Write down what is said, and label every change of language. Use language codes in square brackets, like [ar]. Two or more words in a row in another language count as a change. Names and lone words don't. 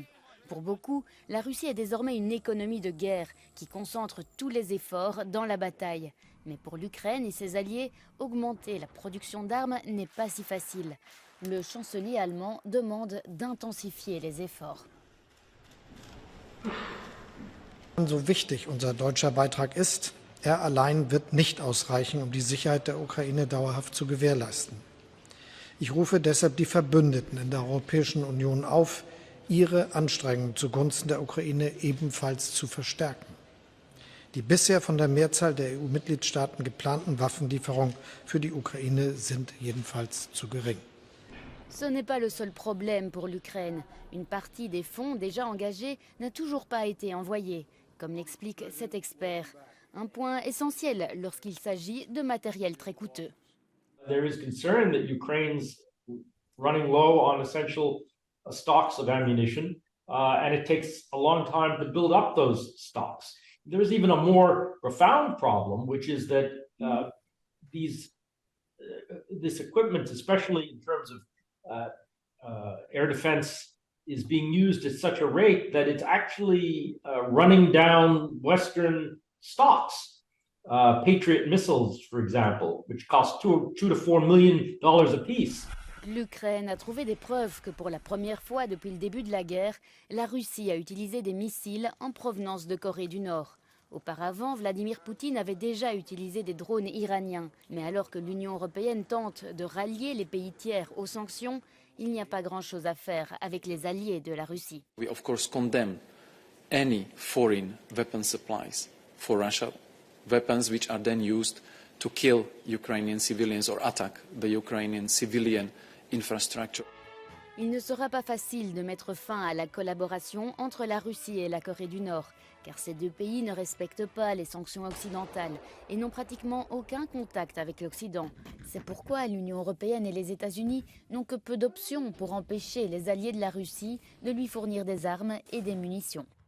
[fr] Pour beaucoup, la Russie est désormais une économie de guerre qui concentre tous les efforts dans la bataille. Mais pour l'Ukraine et ses alliés, augmenter la production d'armes n'est pas si facile. Le chancelier allemand demande d'intensifier les efforts. [de] So wichtig unser deutscher Beitrag ist, er allein wird nicht ausreichen, die Sicherheit der Ukraine dauerhaft zu gewährleisten. Ich rufe deshalb die Verbündeten in der Europäischen Union auf, ihre Anstrengungen zugunsten der Ukraine ebenfalls zu verstärken. Die bisher von der Mehrzahl der EU-Mitgliedstaaten geplanten Waffenlieferungen für die Ukraine sind jedenfalls zu gering. [fr] Ce n'est pas le seul problème pour l'Ukraine. Une partie des fonds déjà engagés n'a toujours pas été envoyée, comme l'explique cet expert. Un point essentiel lorsqu'il s'agit de matériel très coûteux. [en] There is concern that Ukraine's running low on essential stocks of ammunition, and it takes a long time to build up those stocks. There is even a more profound problem, which is that this equipment, especially in terms of air defense, is being used at such a rate that it's actually running down Western stocks. Patriot missiles, for example, which cost $2 to $4 million apiece. [fr] L'Ukraine a trouvé des preuves que pour la première fois depuis le début de la guerre, la Russie a utilisé des missiles en provenance de Corée du Nord. Auparavant, Vladimir Poutine avait déjà utilisé des drones iraniens. Mais alors que l'Union européenne tente de rallier les pays tiers aux sanctions, il n'y a pas grand-chose à faire avec les alliés de la Russie. [en] We of course condemn any foreign weapon supplies for Russia, weapons which are then used to kill Ukrainian civilians or attack the Ukrainian civilian infrastructure. [fr] Il ne sera pas facile de mettre fin à la collaboration entre la Russie et la Corée du Nord, car ces deux pays ne respectent pas les sanctions occidentales et n'ont pratiquement aucun contact avec l'Occident. C'est pourquoi l'Union européenne et les États-Unis n'ont que peu d'options pour empêcher les alliés de la Russie de lui fournir des armes et des munitions.